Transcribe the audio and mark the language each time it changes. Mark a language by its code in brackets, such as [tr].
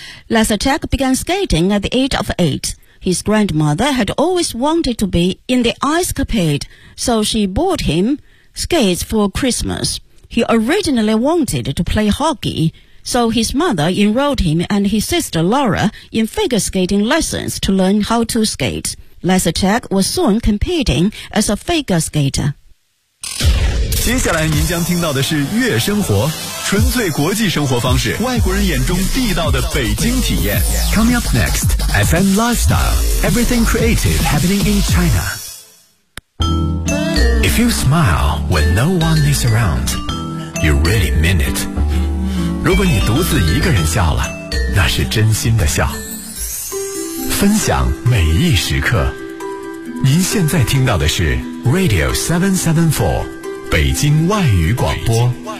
[en] Lysacek began skating at the age of 8. His grandmother had always wanted to be in the ice capade, so she bought him skates for Christmas. He originally wanted to play hockey, so his mother enrolled him and his sister Laura in figure skating lessons to learn how to skate. Lysacek was soon competing as a figure skater. [zh] 接下来您将听到的是悦生活，纯粹国际生活方式，外国人眼中地道的北京体验。 [en] Coming up next, FM Lifestyle, everything creative happening in China. If you smile when no one is around, you really mean it. [zh] 如果你独自一个人笑了，那是真心的笑。分享每一时刻，您现在听到的是 Radio 774北京外语广播。